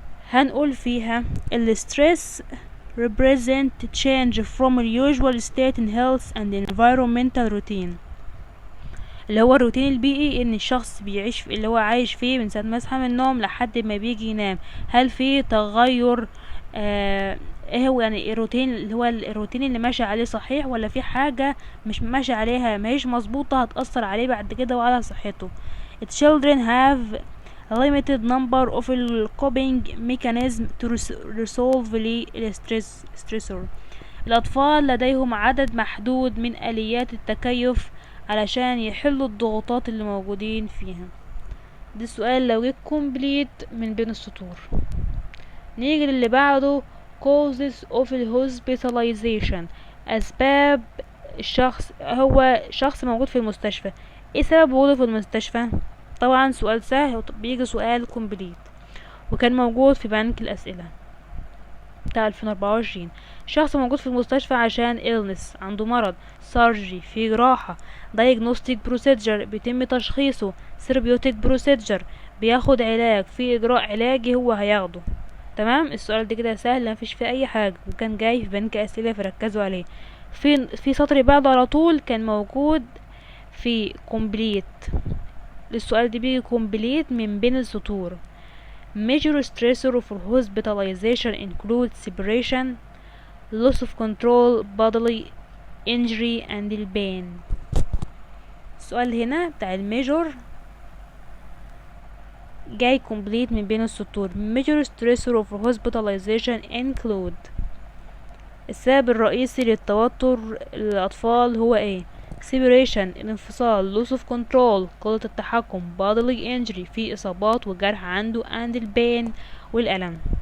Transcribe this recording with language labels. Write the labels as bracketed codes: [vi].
[ar] هنقول فيها الستريس [en] represent change from a usual state in health and environmental routine، [ar] اللي هو الروتين البيئي ان الشخص بيعيش في اللي هو عايش فيه من ساعة ما يصحى من النوم لحد ما بيجي ينام. هل في تغير ايه هو يعني الروتين اللي هو الروتين اللي ماشي عليه صحيح، ولا في حاجة مش ماشي عليها ماهيش مظبوطة هتأثر عليه بعد كده وعلى صحته. [en] children have a limited number of coping mechanism to resolve the stressor. [ar] الأطفال لديهم عدد محدود من آليات التكيف علشان يحلوا الضغوطات اللي موجودين فيها. ده السؤال لو جه complete من بين السطور. نيجي للي بعده [en] causes of hospitalization، [ar] أسباب الشخص هو شخص موجود في المستشفى. ايه سبب وجوده في المستشفى؟ طبعا سؤال سهل بيجي سؤال complete وكان موجود في بنك الأسئلة بتاع 2024. شخص موجود في المستشفى عشان illness عنده مرض، surgery في جراحة، [en] diagnostic procedure [ar] بيتم تشخيصه، [en] therapeutic procedure [ar] بياخد علاج، في إجراء علاجي هو هياخده. تمام، السؤال ده كده سهل مفيش فيه أي حاجة وكان جاي في بنك أسئلة فركزوا عليه. في سطر بعده على طول كان موجود في complete. السؤال ده بيجي complete من بين السطور. [en] Major stressor for hospitalization include separation, loss of control, bodily injury and pain. [ar] السؤال هنا بتاع الميجور جاي complete من بين السطور. [en] Major stressor of hospitalization include [ar] السبب الرئيسي للتوتر الأطفال هو ايه؟ separation الانفصال، [en] loss of control [ar] قلة التحكم، [en] bodily injury [ar] في إصابات وجرح عنده [en] and pain [ar] والألم.